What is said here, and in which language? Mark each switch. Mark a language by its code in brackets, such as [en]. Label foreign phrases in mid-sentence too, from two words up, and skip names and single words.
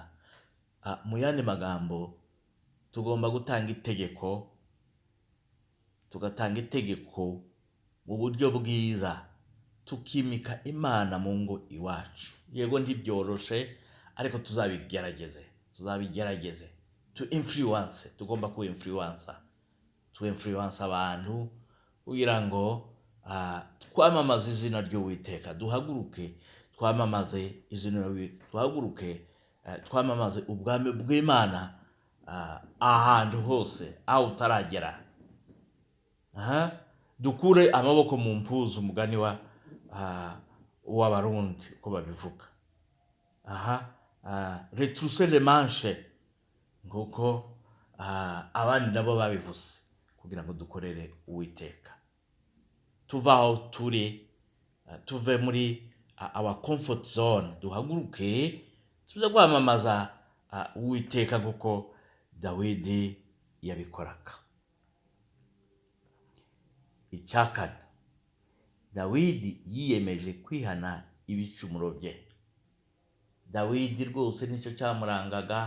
[rw] Mu yandi magambo, tugomba gutanga itegeko, tugatanga itegeko mu buryo bwiza, tukimika Imana mu ngo iwacu. Yego ntibyoroshe, ariko tuzabigerageze. [en] To influence, [rw] tugomba ku influencer, [en] to influence [rw] abantu kugira ngo twamamaze izina ry'Uwiteka. Duhaguruke twamamaze izina duhaguruke twamamaze ubwami bw'Imana ahantu hose aho utaragera. Dukure amaboko mu mpuzu, umugani w'Abarundi uko babivuga. [fr] Retrousser les manches, [rw] nguko abandi nabo babivuze, kugira ngo dukorere Uwiteka. Tuvaho turi, tuve muri [en] our comfort zone, [rw] duhaguruke tuze kwamamaza Uwiteka kuko Dawidi yabikoraga. Icyakane, Dawidi yiyemeje kwihana ibicumuro bye. Dawidi rwose nicyo cyamurangaga.